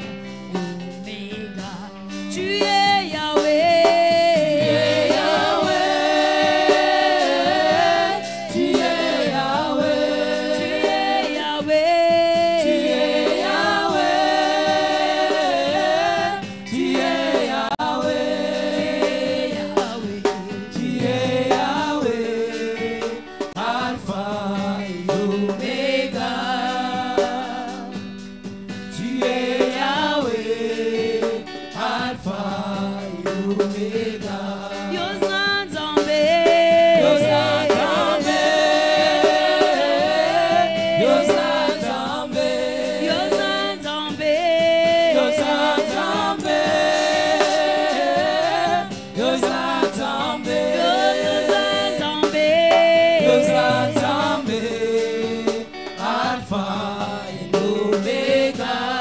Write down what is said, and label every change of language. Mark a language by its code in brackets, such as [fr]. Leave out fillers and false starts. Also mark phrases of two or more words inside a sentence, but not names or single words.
[fr] Tu es Yahweh, tu es Yahweh, tu es Yahweh, tu es Yahweh, tu es Yahweh, Alpha et Omega, tu es Yahweh, Alpha et Omega. [ln] Yozanzambe, Yozanzambe, Yozanzambe, Yozanzambe, Yozanzambe, Yozanzambe, Yozanzambe, Yozanzambe, [fr] Alpha et Omega.